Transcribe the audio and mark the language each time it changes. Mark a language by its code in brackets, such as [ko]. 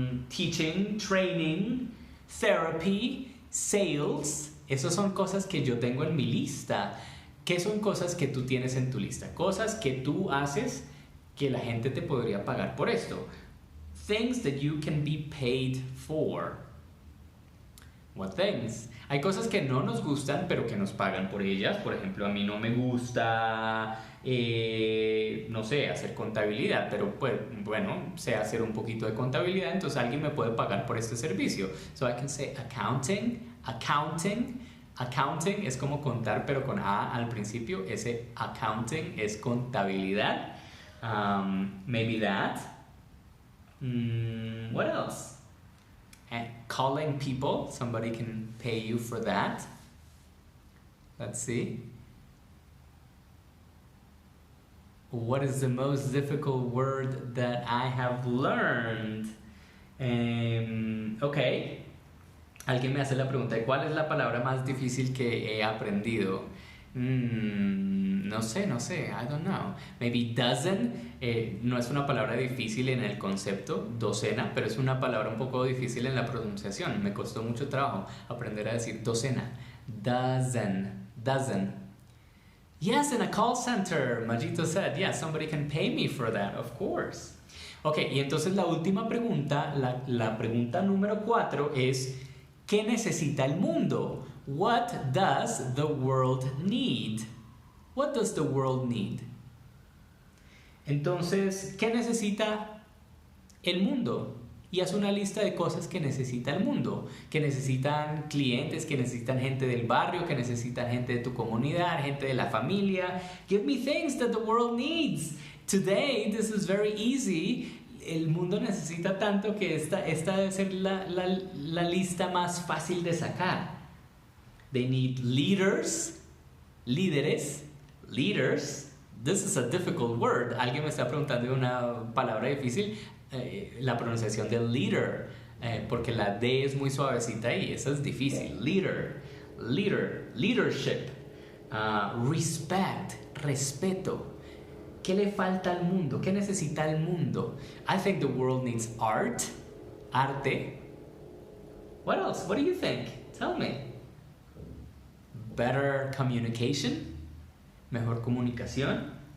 [en] Teaching, training, therapy, sales. [es] Esas son cosas que yo tengo en mi lista. ¿Qué son cosas que tú tienes en tu lista? Cosas que tú haces que la gente te podría pagar por esto. [en] Things that you can be paid for. What things? [es] Hay cosas que no nos gustan, pero que nos pagan por ellas. Por ejemplo, a mí no me gusta, no sé, hacer contabilidad, pero pues, bueno, sé hacer un poquito de contabilidad, entonces alguien me puede pagar por este servicio. [en] So I can say accounting. [es] Accounting es como contar, pero con A al principio. Ese accounting es contabilidad. [en] Maybe that. What else? And calling people, somebody can pay you for that. Let's see. What is the most difficult word that I have learned? Okay. [es] Alguien me hace la pregunta de cuál es la palabra más difícil que he aprendido. No sé, [en] I don't know. Maybe dozen, [es] no es una palabra difícil en el concepto, docena, pero es una palabra un poco difícil en la pronunciación. Me costó mucho trabajo aprender a decir docena. [en] Dozen. Yes, in a call center, Majito said, yeah, somebody can pay me for that, of course. [es] Ok, y entonces la última pregunta, la pregunta número 4 es, ¿qué necesita el mundo? [en] What does the world need? What does the world need? [es] Entonces, ¿qué necesita el mundo? Y haz una lista de cosas que necesita el mundo, que necesitan clientes, que necesitan gente del barrio, que necesitan gente de tu comunidad, gente de la familia. [en] Give me things that the world needs. Today, this is very easy. [es] El mundo necesita tanto que esta debe ser la lista más fácil de sacar. [en] They need leaders, líderes, leaders. This is a difficult word. [es] Alguien me está preguntando de una palabra difícil. La pronunciación de leader, porque la D es muy suavecita y eso es difícil. [en] Leadership, respect, respeto. [es] ¿Qué le falta al mundo? ¿Qué necesita el mundo? [en] I think the world needs arte. What else? What do you think? Tell me. Better communication, [es] mejor comunicación.